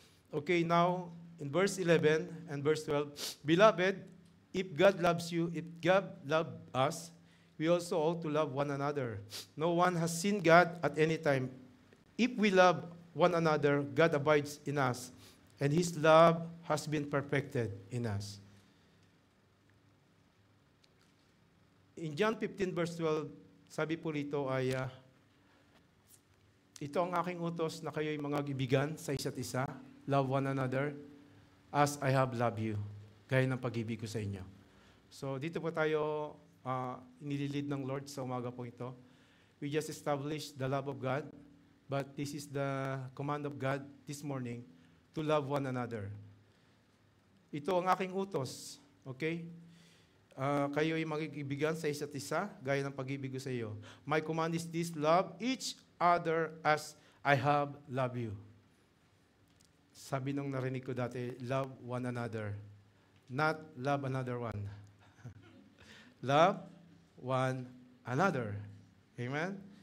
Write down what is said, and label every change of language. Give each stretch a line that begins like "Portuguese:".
English: Okay, now, in verse 11 and verse 12, Beloved, if God loves you, if God loved us, we also ought to love one another. No one has seen God at any time. If we love one another, God abides in us, and His love has been perfected in us. In John 15 verse 12,
Filipino: sabi po rito ay, ito ang aking utos na kayo'y mga kaibigan sa isa't isa.
English: Love one another as I have loved you.
Filipino: Gaya ng pag-ibig ko sa inyo. So dito po tayo nililid ng Lord sa umaga po ito.
English: We just established the love of God, but this is the command of God this morning to love one another.
Filipino: Ito ang aking utos. Okay? Kayo'y magkaibigan sa isa't isa, gaya ng pag-ibig ko sa iyo.
English: My command is this, love each other as I have loved you.
Filipino: Sabi nung narinig ko dati,
English: love one another, not love another one. Love one another. Amen?